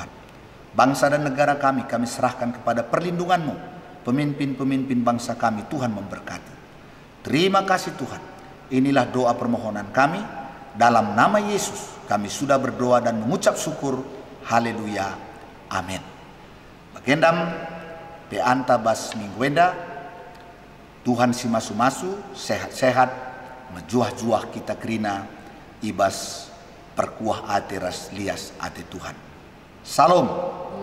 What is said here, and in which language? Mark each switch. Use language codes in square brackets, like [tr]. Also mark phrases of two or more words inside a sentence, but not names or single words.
[id] Bangsa dan negara kami serahkan kepada perlindungan-Mu. Pemimpin-pemimpin bangsa kami, Tuhan memberkati. Terima kasih Tuhan. Inilah doa permohonan kami. Dalam nama Yesus kami sudah berdoa dan mengucap syukur. Haleluya. Amin. [btx] Bagendam pe anta bas mingguenda. Tuhan si masu-masu, sehat-sehat, menjuah-juah kita kerina, ibas perkuah ate ras lias ate Tuhan. Salam.